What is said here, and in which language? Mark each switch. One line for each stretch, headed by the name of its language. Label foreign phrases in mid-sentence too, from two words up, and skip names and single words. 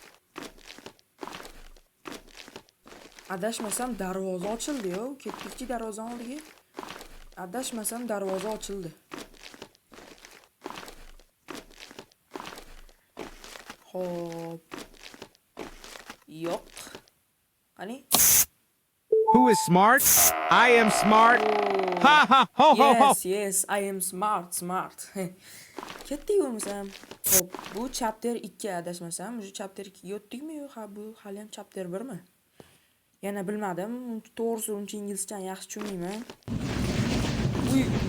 Uzbek: Adashmasam darvoza ochildi-ku. Ketdikchi darvoza oldiga. Adashmasam darvoza ochildi. Xo'p. Yo'q. Qani?
English: Who is smart? I am smart. Ha ha ho ho ho. Yes, I am smart.
Uzbek: Ketdik bo'lmasam. Xo'p, bu chapter 2 adashmasam, shu chapter 2 ga o'tdikmi yo'q? Bu hali ham chapter 1 mi? Yana bilmadim. To'g'risi uncha inglizchani yaxshi tushunmayman. Uy.